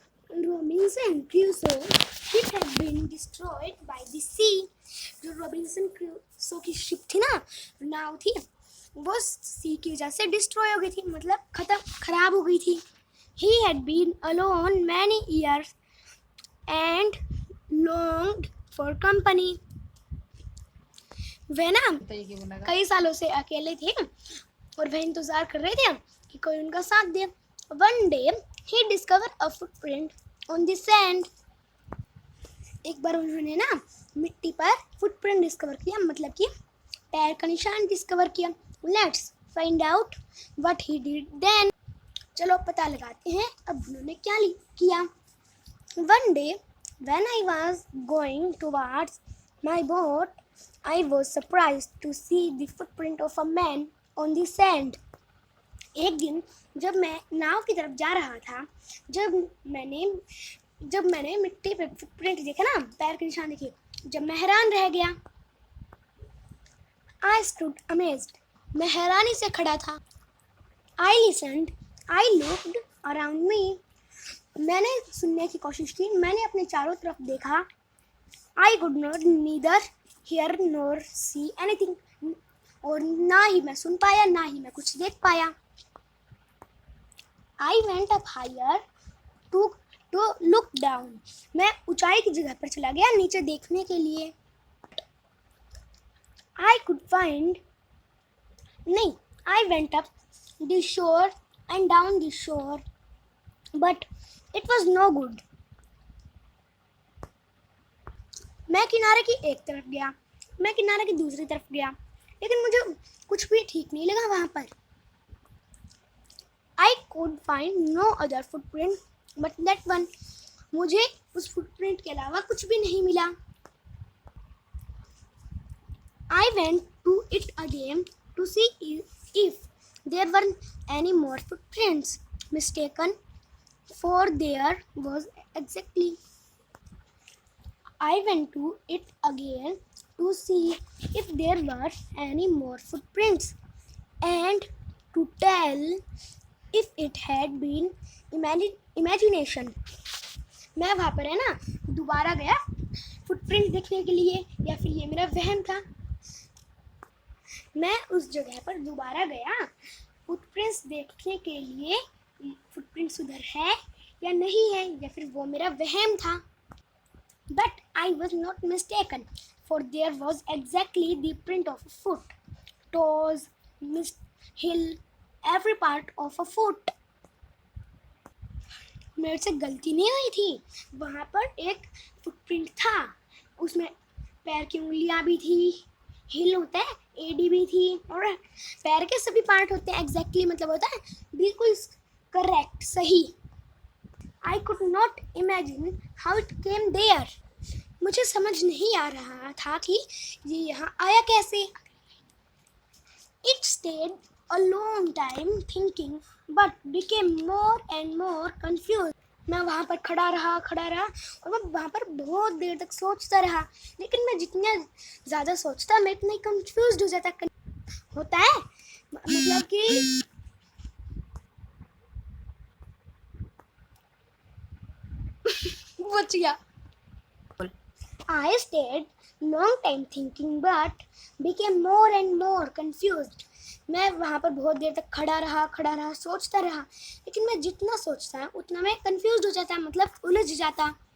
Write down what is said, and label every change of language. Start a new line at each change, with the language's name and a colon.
English: Robinson Crusoe ship had been destroyed by the sea.
Hindi: जो Robinson Crusoe की ship थी ना, नाव थी, वो सी की वजह से डिस्ट्रॉय हो गई थी, मतलब खराब हो गई थी।
English: He had been alone many years and longed for company.
Hindi: वह ना कई सालों से अकेले थे और वह इंतजार कर रहे थे कि कोई उनका साथ दे।
English: One day he discovered a footprint on the sand.
Hindi: एक बार उन्होंने ना मिट्टी पर फुटप्रिंट डिस्कवर किया, मतलब कि पैर का निशान डिस्कवर किया।
English: Let's find out what he did then.
Hindi: चलो पता लगाते हैं अब उन्होंने क्या किया।
English: One day when I was going towards my boat, I was surprised to see the footprint of a man on the sand.
Hindi: एक दिन जब मैं नाव की तरफ जा रहा था, जब मैंने मिट्टी पे फुटप्रिंट देखा ना, पैर के निशान देखे, जब मैं हैरान रह गया।
English: I stood amazed.
Hindi: मैं हैरानी से खड़ा था।
English: I listened. I looked around me.
Hindi: मैंने सुनने की कोशिश की, मैंने अपने चारों तरफ देखा।
English: I could not neither hear nor see anything.
Hindi: और ना ही मैं सुन पाया, ना ही मैं कुछ देख पाया।
English: I went up higher to look down.
Hindi: मैं ऊंचाई की जगह पर चला गया नीचे देखने के लिए।
English: I could find
Hindi: नहीं,
English: I went up the shore and down the shore, but it was no good.
Hindi: मैं किनारे की एक तरफ गया, मैं किनारे की दूसरी तरफ गया, लेकिन मुझे कुछ भी ठीक नहीं लगा वहाँ पर।
English: I could find no other footprint but that one.
Hindi: मुझे उस फुटप्रिंट के अलावा कुछ भी नहीं मिला।
English: I went to it again to see if there were any more footprints mistaken, for there was exactly. I went to it again to see if there were any more footprints and to tell if it had been imagination.
Hindi: मैं वहाँ पर है ना दोबारा गया footprint देखने के लिए, या फिर ये मेरा वहम था। मैं उस जगह पर दोबारा गया फुटप्रिंट्स देखने के लिए, फुटप्रिंट्स उधर है या नहीं है, या फिर वो मेरा वहम था।
English: But I was not mistaken, for there was exactly the print of a foot, toes, heel, every part of a foot.
Hindi: मेरे से गलती नहीं हुई थी, वहाँ पर एक फुटप्रिंट था, उसमें पैर की उंगलियाँ भी थी, हिल होता है, एडी भी थी, और पैर के सभी पार्ट होते हैं। एग्जैक्टली मतलब होता है बिल्कुल करेक्ट, सही।
English: I could not imagine how it came there.
Hindi: मुझे समझ नहीं आ रहा था कि ये यहाँ आया कैसे।
English: It stayed a long time thinking, but became more and more confused.
Hindi: मैं वहाँ पर खड़ा रहा और मैं वहाँ पर बहुत देर तक सोचता रहा, लेकिन मैं जितना ज़्यादा सोचता मैं इतना ही कंफ्यूज हो जाता। होता है मतलब कि बच गया।
English: I stayed long time thinking, but became more and more confused.
Hindi: मैं वहाँ पर बहुत देर तक खड़ा रहा सोचता रहा, लेकिन मैं जितना सोचता उतना मैं कंफ्यूज हो जाता, मतलब उलझ जाता।